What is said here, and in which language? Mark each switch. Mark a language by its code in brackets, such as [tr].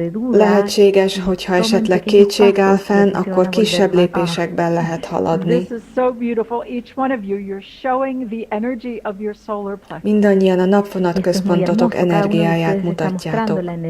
[hu] Lehetséges, hogyha esetleg kétség áll fenn, akkor kisebb lépésekben lehet haladni. [en] This is so beautiful. Each one of you, you're showing the energy of your solar plexus. [hu] Mindannyian a napvonat központotok energiáját mutatjátok.